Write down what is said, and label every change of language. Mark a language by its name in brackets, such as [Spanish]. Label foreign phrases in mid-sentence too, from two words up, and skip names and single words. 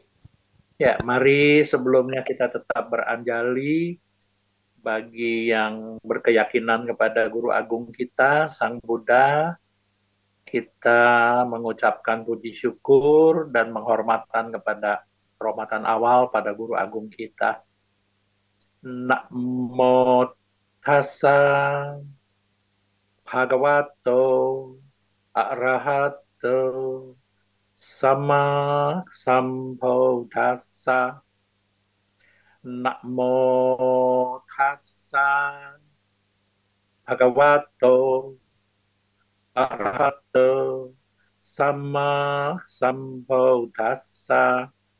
[Indonesian] Ya, mari sebelumnya kita tetap beranjali bagi yang berkeyakinan kepada Guru Agung kita, Sang Buddha. Kita mengucapkan puji syukur dan penghormatan kepada penghormatan awal pada Guru Agung kita. [Pali] Namo Tassa Bhagavato Arahato Sama Sambuddhassa. Namo Tassa Bhagavato Arahato Sama Sambuddhassa.